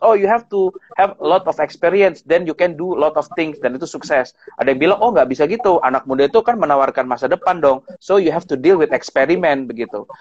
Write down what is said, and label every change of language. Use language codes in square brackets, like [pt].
[en] Oh, you have to have a lot of experience, then you can do a lot of things, [id] dan itu sukses. Ada yang bilang, oh nggak bisa gitu, anak muda itu kan menawarkan masa depan dong. [en] So you have to deal with experiment begitu.